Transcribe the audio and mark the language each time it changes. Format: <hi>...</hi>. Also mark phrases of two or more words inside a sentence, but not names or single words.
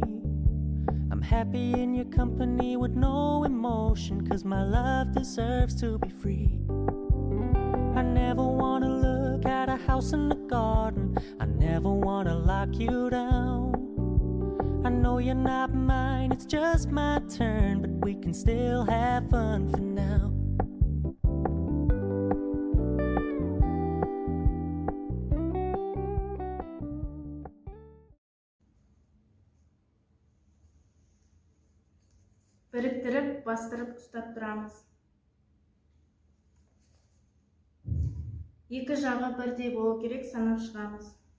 <en>I'm happy in your company with no emotion, 'cause my love deserves to be free. I never wanna look at a house and a garden, I never wanna lock you down. I know you're not mine, it's just my turn, but we can still have fun for now.</en> <kk>Біріктіріп, бастырып ұстап тұрамыз. Екі жағы бірдей болу керек, санап шығамыз.</kk>